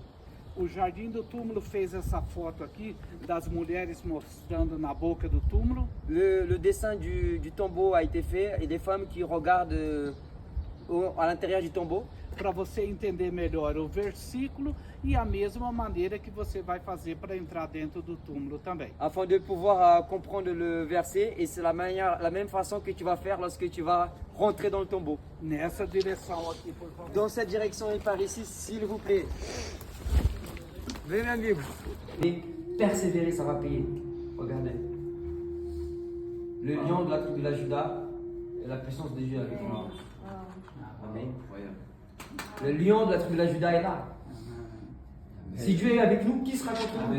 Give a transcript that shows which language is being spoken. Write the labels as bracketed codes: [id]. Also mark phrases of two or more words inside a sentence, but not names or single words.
[pt] O Jardim do Túmulo fez essa foto aqui das mulheres mostrando na boca do túmulo. [fr] Le dessin du tombeau a été fait et des femmes qui regardent à l'intérieur du tombeau. [pt] Para você entender melhor o versículo e a mesma maneira que você vai fazer para entrar dentro do túmulo também. [fr] Afin de pouvoir comprendre le verset, et c'est la même façon que tu vas faire lorsque tu vas rentrer dans le tombeau. [pt] Nessa direção aqui, por favor. [fr] Dans cette direction et par ici, s'il vous plaît. Venez avec vous. Et persévérer, ça va payer. Regardez. Le lion de la tribu de la Juda et la puissance de Dieu avec nous. Amen. Le lion de la tribu de la Juda est là. Si Dieu est avec nous, qui sera contre nous?